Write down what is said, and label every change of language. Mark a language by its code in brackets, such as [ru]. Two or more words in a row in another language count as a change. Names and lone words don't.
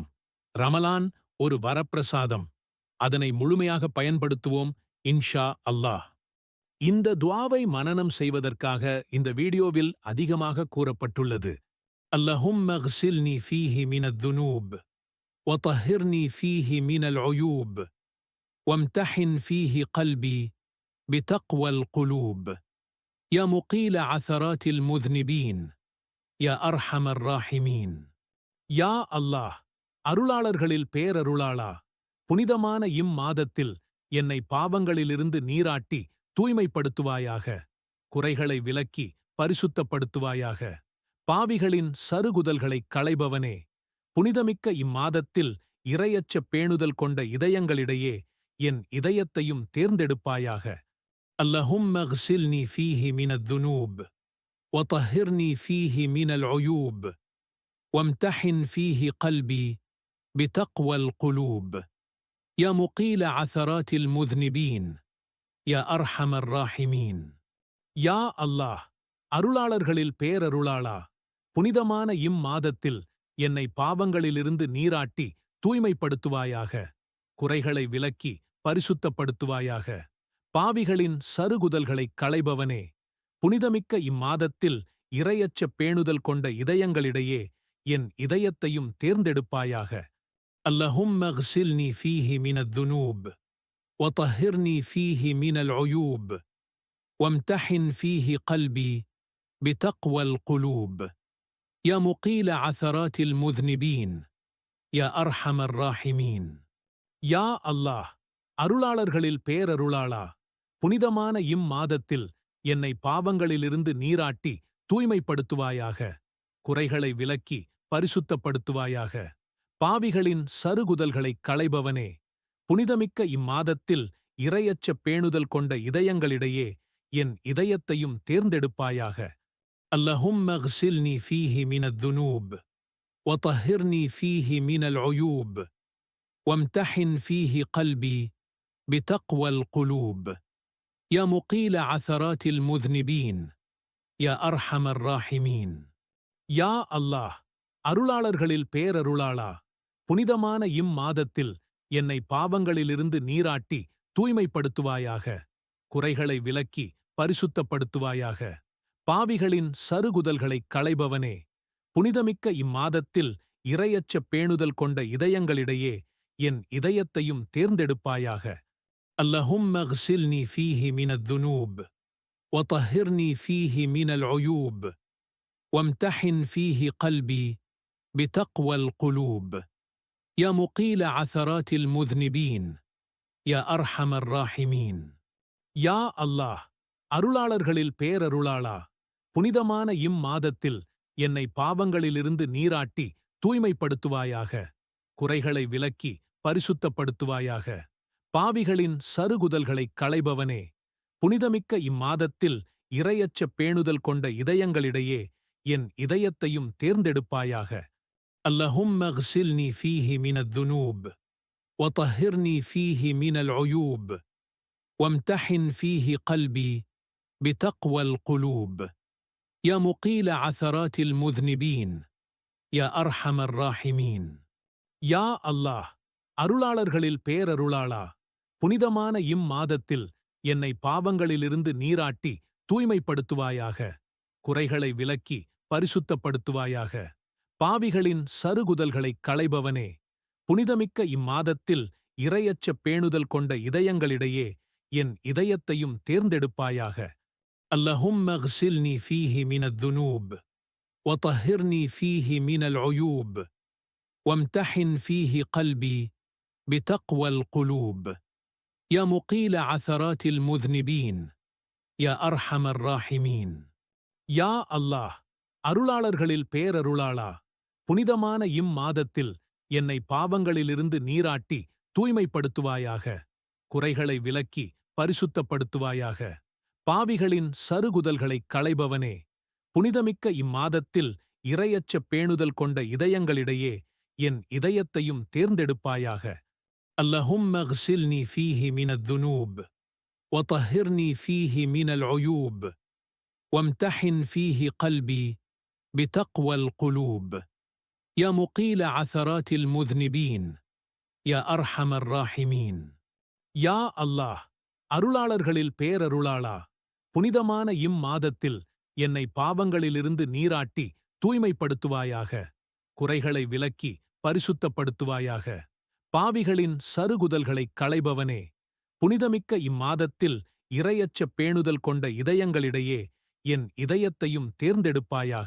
[ta] ரமலான் ஒரு வரப்பிரசாதம். அதனை முழுமையாக பயன்படுத்துவோம், [ar] إن شاء الله. [ta] இந்த துஆவை மனனம் செய்வதற்காக இந்த வீடியோவில் அதிகமாக கூறப்பட்டுள்ளது. [ar] اللهم اغسلني فيه من الذنوب வطهرني فيه من العيوب وامتحن فيه قلبي بتقوى القلوب يا مقيل عثرات المذنبين يا أرحم الراحمين. [ta] யா அல்லாஹ், அருளாளர்களில் பேரருளாளா, புனிதமான இம்மாதத்தில் என்னை பாவங்களிலிருந்து நீராட்டி தூய்மைப்படுத்துவாயாக, குறைகளை விலக்கி பரிசுத்தப்படுத்துவாயாக. பாவிகளின் சருகுதல்களைக் களைபவனே, புனிதமிக்க இம்மாதத்தில் இறையச்ச பேணுதல் கொண்ட இதயங்களிடையே என் இதயத்தையும் தேர்ந்தெடுப்பாயாக. [ar] اللهم اغسلني فيه من الذنوب வطهرني فيه من العيوب وامتحن فيه قلبي بتقوى القلوب يا مقيل عثرات المذنبين يا أرحم الراحمين. [ta] யா அல்லாஹ், அருளாளர்களில் பேரருளாளா, புனிதமான இம்மாதத்தில் என்னை பாவங்களிலிருந்து நீராட்டி தூய்மைப்படுத்துவாயாக, குறைகளை விலக்கி பரிசுத்தப்படுத்துவாயாக. பாவிகளின் சருகுதல்களைக் களைபவனே, புனிதமிக்க இம்மாதத்தில் இறையச்ச பேணுதல் கொண்ட இதயங்களிடையே என் இதயத்தையும் தேர்ந்தெடுப்பாயாக. [ar] اللهم اغسلني فيه من الذنوب வطهرني فيه من العيوب وامتحن فيه قلبي بتقوى القلوب يا مقيل عثرات المذنبين يا أرحم الراحمين. [ta] யா அல்லாஹ், அருளாளர்களில் பேரருளாளா, புனிதமான இம்மாதத்தில் என்னை பாவங்களிலிருந்து நீராட்டி தூய்மைப்படுத்துவாயாக, குறைகளை விலக்கி பரிசுத்தப்படுத்துவாயாக. பாவிகளின் சருகுதல்களைக் களைபவனே, புனிதமிக்க இம்மாதத்தில் இறையச்ச பேணுதல் கொண்ட இதயங்களிடையே என் இதயத்தையும் தேர்ந்தெடுப்பாயாக. [ar] اللهم اغسلني فيه من الذنوب வطهرني فيه من العيوب وامتحن فيه قلبي بتقوى القلوب يا مقيل عثرات المذنبين يا أرحم الراحمين. [ta] யா அல்லாஹ், அருளாளர்களில் பேரருளாளா, புனிதமான இம்மாதத்தில் என்னை பாவங்களிலிருந்து நீராட்டி தூய்மைப்படுத்துவாயாக. குறைகளை விலக்கி பரிசுத்தப்படுத்துவாயாக. பாவிகளின் சருகுதல்களைக் களைபவனே, புனிதமிக்க இம்மாதத்தில் இரையச்ச பேணுதல் கொண்ட இதயங்களிடையே என் இதயத்தையும் தேர்ந்தெடுப்பாயாக. [ar] اللهم اغسلني فيه من الذنوب وطهرني فيه من العيوب وامتحن فيه قلبي بتقوى القلوب يا مقيل عثرات المذنبين يا أرحم الراحمين. [ta] யா அல்லாஹ், அருளாளர்களில் பேரருளாளா, புனிதமான இம்மாதத்தில் என்னை பாவங்களிலிருந்து நீராட்டி தூய்மைப்படுத்துவாயாக. குறைகளை விலக்கி பரிசுத்தப்படுத்துவாயாக. பாவிகளின் சருகுதல்களைக் களைபவனே, புனிதமிக்க இம்மாதத்தில் இரையச்ச பேணுதல் கொண்ட இதயங்களிடையே என் இதயத்தையும் தேர்ந்தெடுப்பாயாக. [ar] اللهم اغسلني فيه من الذنوب وطهرني فيه من العيوب وامتحن فيه قلبي بتقوى القلوب يا مقيل عثرات المذنبين يا أرحم الراحمين. [ta] யா அல்லாஹ், அருளாளர்களில் பேரருளாளா, புனிதமான இம்மாதத்தில் என்னை பாவங்களிலிருந்து நீராட்டி தூய்மைப்படுத்துவாயாக. குறைகளை விலக்கி பரிசுத்தப்படுத்துவாயாக. பாவிகளின் சருகுதல்களைக் களைபவனே, புனிதமிக்க இம்மாதத்தில் இரையச்ச பேணுதல் கொண்ட இதயங்களிடையே என் இதயத்தையும் தேர்ந்தெடுப்பாயாக. [ar] اللهم اغسلني فيه من الذنوب وطهرني فيه من العيوب وامتحن فيه قلبي بتقوى القلوب يا مقيل عثرات المذنبين يا أرحم الراحمين. [ta] யா அல்லாஹ், அருளாளர்களில் பேரருளாளா, புனிதமான இம்மாதத்தில் என்னை பாவங்களிலிருந்து நீராட்டி தூய்மைப்படுத்துவாயாக. குறைகளை விலக்கி பரிசுத்தப்படுத்துவாயாக. பாவிகளின் சருகுதல்களைக் களைபவனே, புனிதமிக்க இம்மாதத்தில் இரையச்ச பேணுதல் கொண்ட இதயங்களிடையே என் இதயத்தையும் தேர்ந்தெடுப்பாயாக. [ar] اللهم اغسلني فيه من الذنوب وطهرني فيه من العيوب وامتحن فيه قلبي بتقوى القلوب يا مقيل عثرات المذنبين يا أرحم الراحمين. [ta] யா அல்லாஹ், அருளாளர்களில் பேரருளாளா, புனிதமான இம்மாதத்தில் என்னை பாவங்களிலிருந்து நீராட்டி தூய்மைப்படுத்துவாயாக. குறைகளை விலக்கி பரிசுத்தப்படுத்துவாயாக. பாவிகளின் சருகுதல்களைக் களைபவனே, புனிதமிக்க இம்மாதத்தில் இரையச்ச பேணுதல் கொண்ட இதயங்களிடையே என் இதயத்தையும் தேர்ந்தெடுப்பாயாக.